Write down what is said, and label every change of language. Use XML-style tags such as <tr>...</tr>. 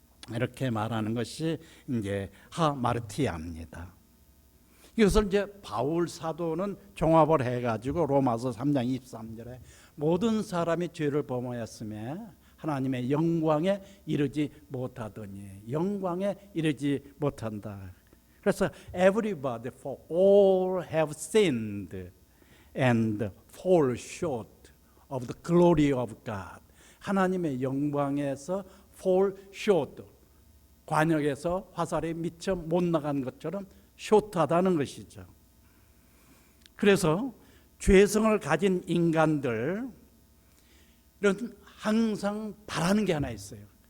<ko>이렇게 말하는 것이 이제 하마르티아입니다. 이것을 이제 바울 사도는 종합을 해가지고 로마서 3장 23절에 모든 사람이 죄를 범하였으며 하나님의 영광에 이르지 못하더니, 영광에 이르지 못한다. 그래서</ko> <en>everybody for all have sinned and fall short of the glory of God.</en> <ko>하나님의 영광에서</ko> <en>fall short,</en> <ko>관역에서 화살이 미처 못 나간 것처럼 숏하다는 것이죠. 그래서 죄성을 가진 인간들은 항상 바라는 게 하나 있어요.</ko>